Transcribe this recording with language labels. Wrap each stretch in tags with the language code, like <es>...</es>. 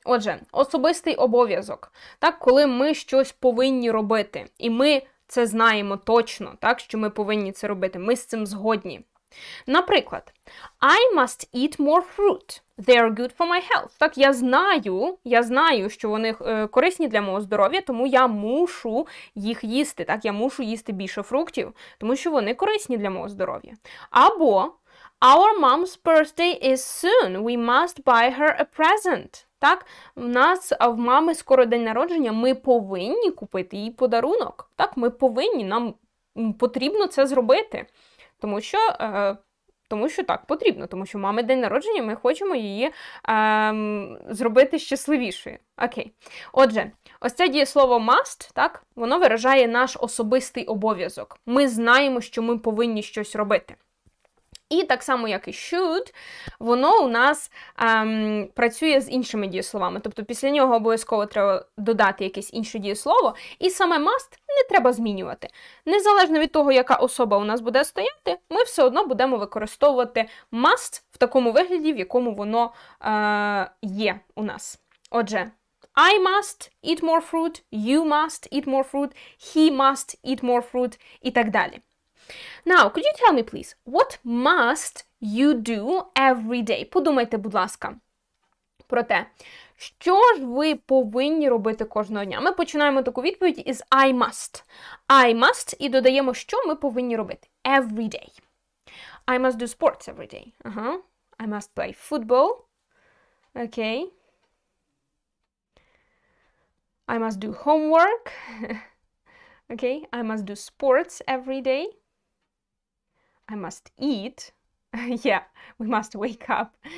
<uk>Отже, особистий обов'язок. Так, коли ми щось повинні робити, і ми це знаємо точно, так, що ми повинні це робити, ми з цим згодні. Наприклад,</uk> <en>I must eat more fruit. They are good for my health.</en> <uk>Так, я знаю, що вони корисні для мого здоров'я, тому я мушу їх їсти. Так, я мушу їсти більше фруктів, тому що вони корисні для мого здоров'я. Або</uk> <en>Our mom's birthday is soon. We must buy her a present.</en> <uk>Так, в мами скоро день народження, ми повинні купити їй подарунок. Так, ми повинні, нам потрібно це зробити. Тому що так, потрібно. Тому що в мами день народження, ми хочемо її зробити щасливішою. Окей. Отже, ось це дієслово must, так, воно виражає наш особистий обов'язок. Ми знаємо, що ми повинні щось робити. І так само, як і should, воно у нас працює з іншими дієсловами. Тобто після нього обов'язково треба додати якесь інше дієслово, і саме must не треба змінювати. Незалежно від того, яка особа у нас буде стояти, ми все одно будемо використовувати must в такому вигляді, в якому воно є у нас. Отже,</uk> <en>I must eat more fruit, you must eat more fruit, he must eat more fruit</en> <uk>і так далі.</uk> <en>Now, could you tell me, please, what must you do every day?</en> <uk>Подумайте, будь ласка, про те, що ж ви повинні робити кожного дня. Ми починаємо таку відповідь із</uk> <en>I must. I must</en> <uk>і додаємо, що ми повинні робити.</uk> <en>Every day. I must do sports every day. I must play football. Okay. I must do homework. Okay. I must do sports every day. I must eat. Yeah, we must wake up.</en>